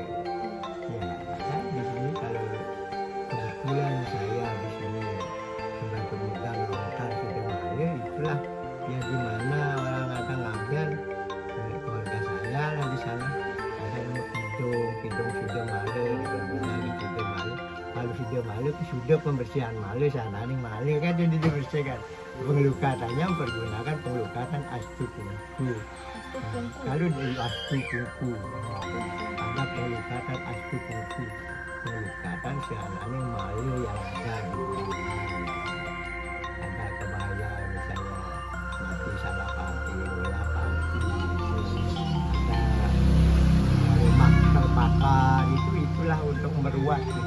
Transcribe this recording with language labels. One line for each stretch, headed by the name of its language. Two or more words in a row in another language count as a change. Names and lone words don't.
Indonesian: Ya, kan di sini kalau kebetulan saya di sini membantu megang lontar Suda Male, itulah yang dimana orang akan ngambil keluarga saya lah di sana. Ada kidung Suda Male, di Suda Male. Kalau Suda Male itu sudah pembersihan Male sana nih Male kan jadi dibersihkan. Pengelukatannya mempergunakan pengelukatan astu kungku. Kalau di astu kungku ada pengelukatan astu kungku, pengelukatan seananya Male yang ada di bumi. Ada kebaya misalnya mati salah pati, bola pati, ada rumah terbakar itulah untuk meruat.